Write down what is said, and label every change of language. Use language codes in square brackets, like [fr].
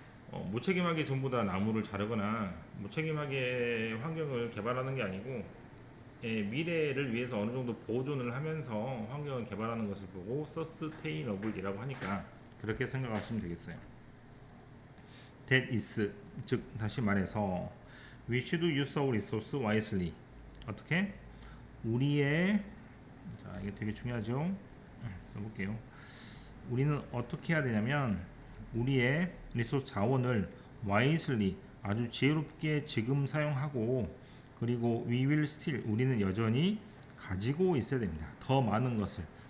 [ko] 무책임하게 전부 다 나무를 자르거나 무책임하게 환경을 개발하는 게 아니고, 미래를 위해서 어느 정도 보존을 하면서 환경을 개발하는 것을 보고 sustainable이라고 하니까 그렇게 생각하시면 되겠어요. [en] That is, [ko] 즉 다시 말해서 [en] we should use our resource wisely. [ko] 어떻게? 우리의, 자 이게 되게 중요하죠. 써볼게요. 우리는 어떻게 해야 되냐면 우리의 리소스 자원을 wisely, 아주 지혜롭게 지금 사용하고, 그리고 [en] we will still, [ko] 우리는 여전히 가지고 있어야 됩니다. 더 많은 것을.